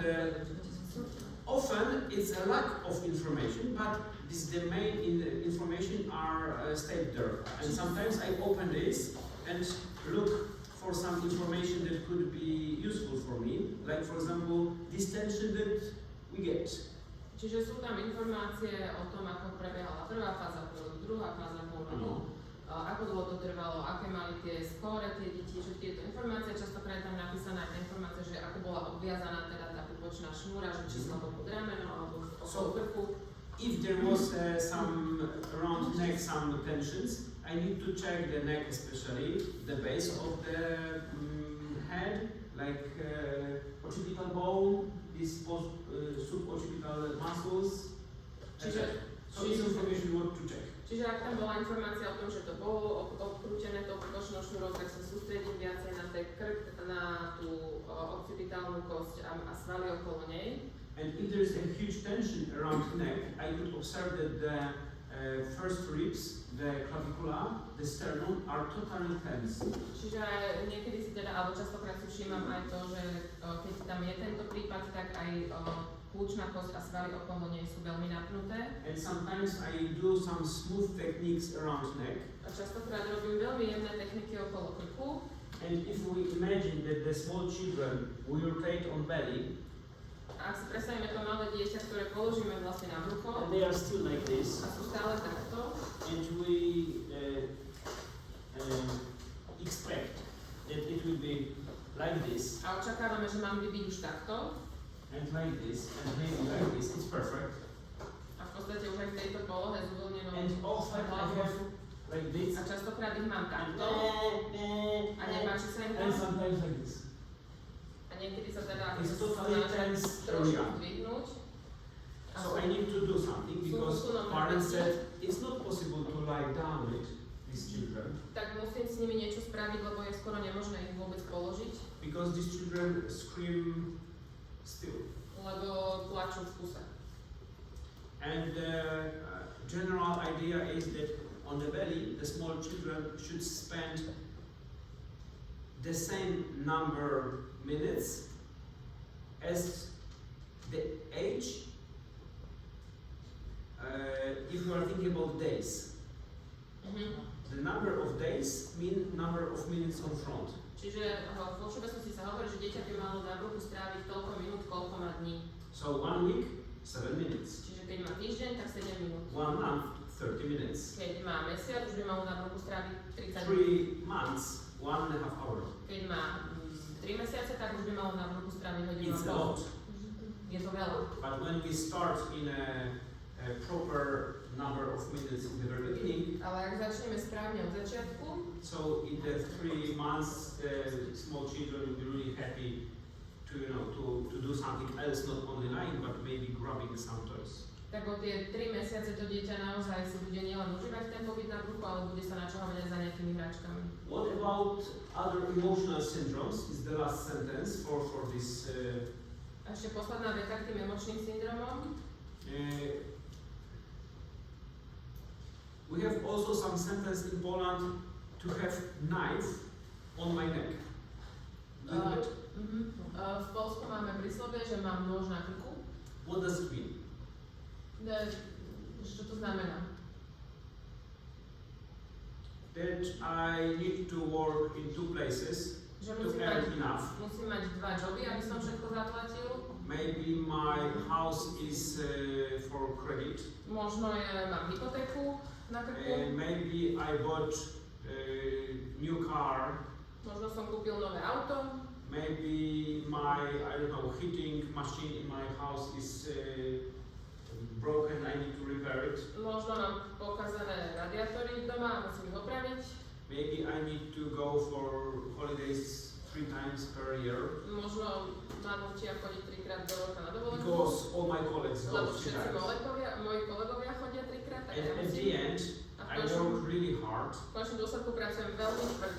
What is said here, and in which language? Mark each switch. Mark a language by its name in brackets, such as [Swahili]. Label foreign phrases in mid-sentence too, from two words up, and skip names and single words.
[English] Often it's a lack of information, but the main information are stated there. And sometimes I open this and look for some information that could be useful for me, like for example, this tension that we get. [Slovak] Čiže sú tam informácie o tom, ako prebiehala prvá fáza pôrodu, druhá fáza pôrodu, ako dlho to trvalo, aké mali tie skóre tie deti, všetky tieto informácie, častokrát tam napísaná aj tá informácia, že ako bola obviazaná teda tá pupočná šnúra, že či sa pod rameno alebo okolo krku. [English] If there was some around neck some tensions, I need to check the neck, especially the base of the head, like occipital bone, these suboccipital muscles. So this information you want to check. [Slovak] Čiže ak tam bola informácia o tom, že to bolo obkrútené tou pupočnou šnúrou, tak sa sústredím viacej na ten krk, na tú occipitálnu kosť a svaly okolo nej. [English] And if there is a huge tension around the neck, I could observe that the first ribs, the clavicula, the sternum are totally tense. [Slovak] Čiže niekedy si teda, alebo častokrát si všímam aj to, že keď tam je tento prípad, tak aj kľúčna kosť a svaly okolo nej sú veľmi napnuté. [English] And sometimes I do some smooth techniques around neck. [Slovak] A častokrát robím veľmi jemné techniky okolo krku. [English] And if we imagine that the small children will rotate on belly, [Slovak] a ak si predstavíme to malé dieťa, ktoré položíme vlastne na brucho, [English] and they are still like this, [Slovak] a sú stále takto, [English] and we expect that it will be like this, [Slovak] a očakávame, že mali by byť už takto, [English] and like this, and maybe like this, it's perfect. [Slovak] a v podstate už aj v tejto polohe s uvoľnenou [English] And often I have like this, [Slovak] a častokrát ich mám takto, a nepáči sa im [English] and [Slovak] to, [English] sometimes like this. [Slovak] a niekedy sa teda [English] It's totally tense [Slovak] trošku [English] area. [Slovak] zdvihnúť. [English] So I need to do something because parents said it's not possible to lie down with these children [Slovak] Tak musím s nimi niečo spraviť, lebo je skoro nemožné ich vôbec položiť, [English] because these children scream still. [Slovak] lebo plačú v kuse. [English] And the general idea is that on the belly, the small children should spend the same number minutes as the age. If you are thinking about days, the number of days mean number of minutes on front. [Slovak] Čiže vo všeobecnosti sa hovorí, že dieťa by malo na bruchu stráviť toľko minút, koľko má dní. [English] So 1 week, 7 minutes. [Slovak] Čiže keď má týždeň, tak 7 minút. [English] 1 month, 30 minutes. [Slovak] Keď má mesiac, už by malo na bruchu stráviť 30 minút. [English] 3 months, 1.5 hour. [Slovak] Keď má 3 mesiace, tak už by malo na bruchu stráviť hodinu [English] It's a [Slovak] a pol. [English] lot. [Slovak] Je to veľa. [English] But when we start in a proper number of minutes in the very beginning, [Slovak] Ale ak začneme správne od začiatku, [English] so in the 3 months, the small children will be really happy to, to do something else, not only lying, but maybe grabbing some toys. [Slovak] tak o tie 3 mesiace to dieťa naozaj si bude nielen užívať ten pobyt na bruchu, ale bude sa načahovať aj za nejakými hračkami. [English] What about other emotional syndromes? Is the last sentence for this. [Slovak] A ešte posledná veta k tým emočným syndromom. [English] We have also some sentence in Poland to have knife on my neck. [Slovak] V Polsku máme príslovie, že mám nôž na krku. [English] What does it mean? [Slovak] Čo to znamená? [English] That I need to work in 2 places [Slovak] Že [English] to earn enough. [Slovak] musím mať 2 joby, aby som všetko zaplatil. [English] Maybe my house is for credit. [Slovak] Možno mám hypotéku na krku. [English] Maybe I bought new car. [Slovak] Možno som kúpil nové auto. [English] Maybe my, heating machine in my house is broken, I need to repair it. [Slovak] Možno mám pokazané radiátory doma a musím ich opraviť. [English] Maybe I need to go for holidays 3 times per year. [Slovak] Možno ma nutia chodiť 3-krát do roka na dovolenku. [English] Because all my colleagues go [Slovak] Lebo [English] 3 [Slovak] všetci [English] times. [Slovak] moji kolegovia chodia 3-krát, tak ja [English] And at the [Slovak] musím. [English] end, [Slovak] A v [English] I work really hard. [Slovak] V konečnom dôsledku pracujem veľmi tvrdo.